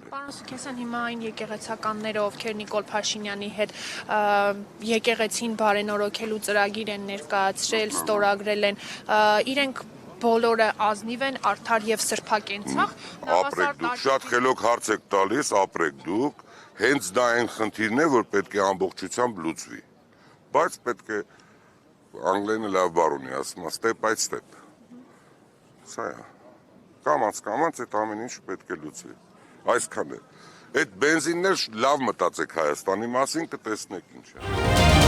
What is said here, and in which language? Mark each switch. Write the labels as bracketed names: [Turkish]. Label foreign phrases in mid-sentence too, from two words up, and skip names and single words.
[Armenian] Պարոն Սուքեսյան, հիմա այն եկեղեցականները, ովքեր Նիկոլ Փաշինյանի հետ եկեղեցին բարենորոգելու ծրագիր են ներկայացրել, ստորագրել են, իրենք բոլորը ազնիվ են, արդար եւ սրբակենցաղ։ Ապրեք դուք, շատ խելոք հարց եք տալիս, ապրեք դուք, հենց դա այն խնդիրն է, որ պետք է ամբողջությամբ լուծվի։ Բայց պետք է անգլերենը լավ բառ ունի, ասում է [English] step by step։ [Armenian] Սա է։ Կամաց այդ ամեն ինչ պետք է լուծվի։ Այսքան է։ Այդ բենզիններ լավ մտածեք Հայաստանի մասին, կտեսնեք ինչ է։